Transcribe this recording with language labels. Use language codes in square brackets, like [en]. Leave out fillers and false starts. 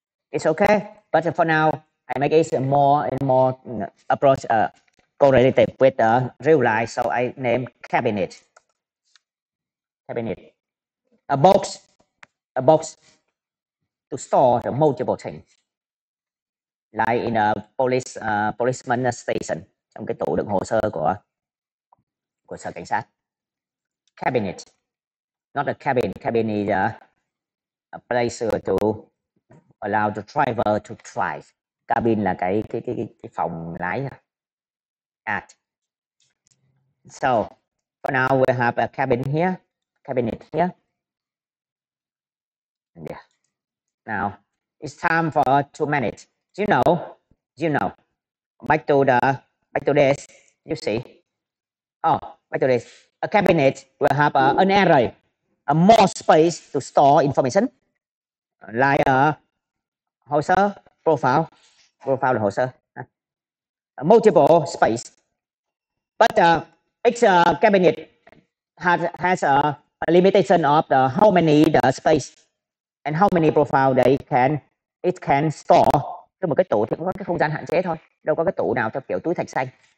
[en] It's okay, but for now, I make it more and more approach correlative with the real life, so I name cabinet. Cabinet. A box to store the multiple things. Like in a policeman station, [vi] trong cái tủ đựng hồ sơ của sở cảnh sát. [en] Cabinet, not a cabin. Cabin is a place to allow the driver to drive. [vi] Cabin là cái phòng lái. At. [en] So for now we have a cabin here, cabinet here. Yeah. Now it's time for 2 minutes. You know. Back to this. You see. Back to this. A cabinet will have an array, a more space to store information, like a [vi] hồ sơ, profile là hồ sơ. [en] Multiple space, but each cabinet has a limitation of how many the space and how many profile it can store. [vi] Tức một cái tủ thì cũng có cái không gian hạn chế thôi, đâu có cái tủ nào theo kiểu túi thạch xanh.